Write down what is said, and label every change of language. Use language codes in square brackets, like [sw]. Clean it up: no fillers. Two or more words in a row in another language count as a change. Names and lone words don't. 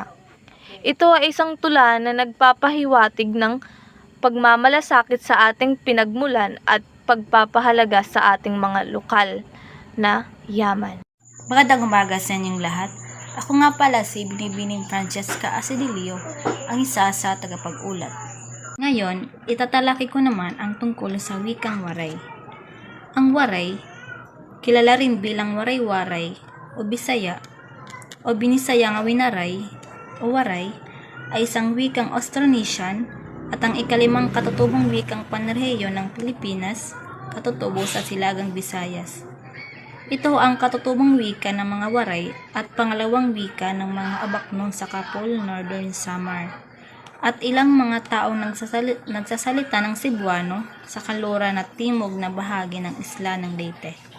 [tl] Ito ay isang tula na nagpapahiwatig ng pagmamalasakit sa ating pinagmulan at pagpapahalaga sa ating mga lokal na yaman. Magandang umaga sa inyong lahat. Ako nga pala si Binibining Francesca Asedilio, ang isa sa tagapag-ulat. Ngayon, itatalaki ko naman ang tungkol sa wikang Waray. Ang Waray, kilala rin bilang Waray-Waray o Bisaya o Binisaya nga Winaray o Waray, ay isang wikang Austronesian at ang ikalimang katutubong wikang panrehiyon ng Pilipinas, katutubo sa Silagang Visayas. Ito ang katutubong wika ng mga Waray at pangalawang wika ng mga Abaknon sa Kapol, Northern Samar, at ilang mga taong nagsasalita ng Cebuano sa kaluran at timog na bahagi ng isla ng Leyte.